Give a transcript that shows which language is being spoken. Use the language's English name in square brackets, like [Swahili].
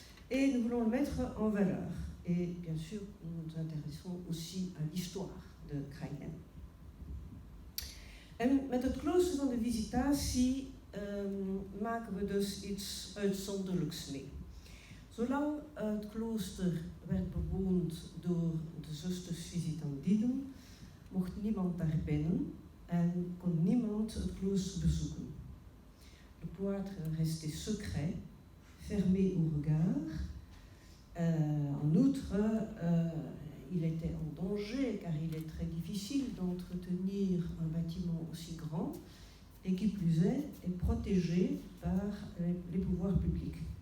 [French] Et nous voulons le mettre en valeur. Et bien sûr, nous nous intéressons aussi à l'histoire de Krainem. [Dutch] En met het klooster van de Visitatie maken we dus iets uitzonderlijks mee. Zolang het klooster werd bewoond door de zusters Visitandinen, mocht niemand daar binnen en kon niemand het klooster bezoeken. [French] Le cloître restait secret, fermé au regard. En outre, il était en danger car il est très difficile d'entretenir un bâtiment aussi grand et qui plus est protégé par les pouvoirs publics.